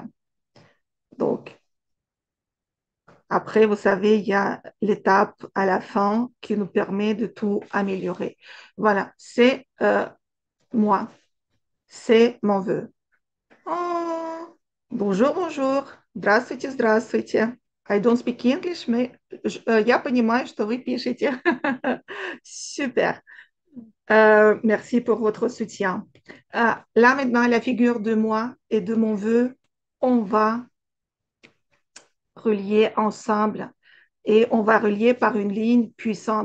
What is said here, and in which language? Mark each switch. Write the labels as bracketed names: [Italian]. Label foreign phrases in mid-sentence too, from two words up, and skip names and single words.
[French] Donc, après, vous savez, il y a l'étape à la fin qui nous permet de tout améliorer. Voilà, c'est moi, c'est mon vœu. Oh, bonjour, bonjour. [Russian] Здравствуйте, здравствуйте. [English] I don't speak English, [Russian] mais я понимаю, что вы пишете. [French] Super. Merci pour votre soutien. Là, maintenant, la figure de moi et de mon vœu, on va relier ensemble et on va relier par une ligne puissante.